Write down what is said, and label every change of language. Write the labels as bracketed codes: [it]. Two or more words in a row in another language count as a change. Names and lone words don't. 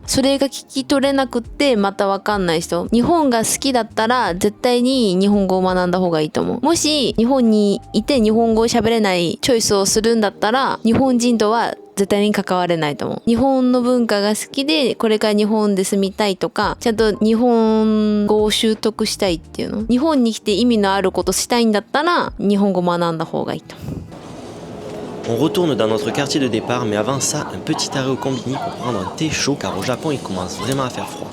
[ja] それが聞き取れなくってまたわかんない人、日本が好きだったら絶対に日本語を学んだ方がいいと思う。もし日本にいて日本語を喋れないチョイスをするんだったら日本人とは絶対に関われないと思う。日本の文化が好きでこれから日本で住みたいとか、ちゃんと日本語を習得したいっていうの、日本に来て意味のあることしたいんだったら日本語学んだ方がいいと思う。 [fr] On retourne dans notre quartier de départ, mais avant ça, un petit arrêt au combini pour prendre un thé chaud car au Japon il commence vraiment à faire froid.